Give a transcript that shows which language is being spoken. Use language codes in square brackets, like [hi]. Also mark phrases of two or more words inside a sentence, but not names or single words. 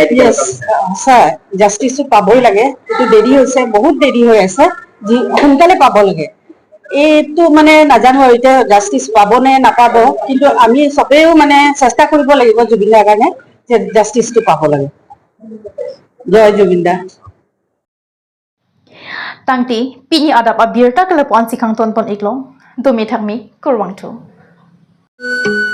[as] সঁচাই জাষ্টিচটো পাবই লাগে এইটো দেৰি হৈছে বহুত দেৰি হৈ আছে সোনকালে পাব লাগে এইটো মানে নাজানো আৰু এতিয়া জাষ্টিচ পাব নে নাপাব কিন্তু আমি চবেও মানে চেষ্টা কৰিব লাগিব জুবিন দাৰ কাৰণে যে জাষ্টিচটো পাব লাগে জয় জুবিন দা [mjw] Tangti, pini adap abirta kelepuan sikang tonton iklong, dumi thakmi kurwang tu.